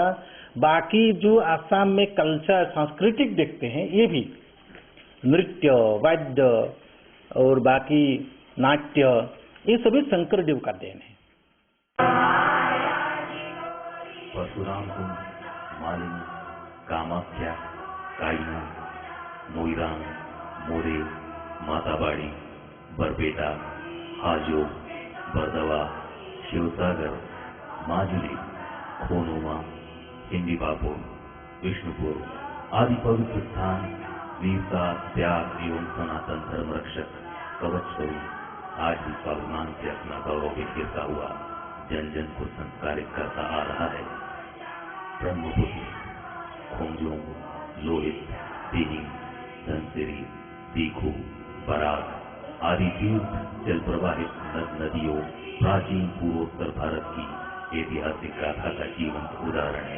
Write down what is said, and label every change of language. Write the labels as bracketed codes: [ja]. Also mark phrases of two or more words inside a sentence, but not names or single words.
[hi] बाकी जो आसाम में कल्चर सांस्कृतिक देखते हैं, ये भी नृत्य, वाद्य और बाकी नाट्य, ये सभी शंकरदेव का देन है। परशुराम कुंड, मालिनी, कामाख्या, काइना, मोईरांग, मोरे, माताबाड़ी, बरपेटा, हाजो, बरदवा, शिवसागर, माजुली, खोनुमा, हिंदीबापुर, विष्णुपुर आदि पवित्र स्थान वीरता, त्याग एवं सनातन धर्म रक्षक कवच स्वरूप आज भी स्वाभिमान से अपना गौरव बिखेरता हुआ जन जन को संस्कारित करता आ रहा है। ब्रह्मपुत्र, खोंजों, लोहित, तिनी, धनसिरी, दीखू, बराक आदि तीर्थ जल प्रवाहित नदियों प्राचीन पूर्वोत्तर भारत की ऐतिहासिक गाथा का जीवंत उदाहरण है।